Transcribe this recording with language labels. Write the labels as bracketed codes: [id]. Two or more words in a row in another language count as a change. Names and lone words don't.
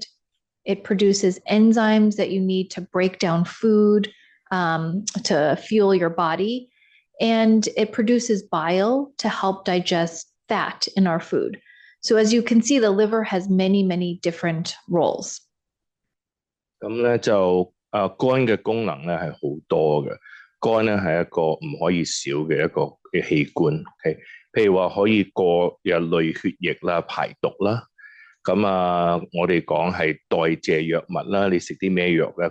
[en] It produces enzymes that you need to break down food, to fuel your body. And it produces bile to help digest fat in our food. So as you can see, the liver has many, many different roles. [yue] 咁咧就肝嘅功能咧係好多嘅， 肝咧係一個唔可以少嘅一個器官。Okay? 譬如話可以過藥類血液啦、排毒啦。咁我哋講係代謝藥物啦，你食啲咩藥咧？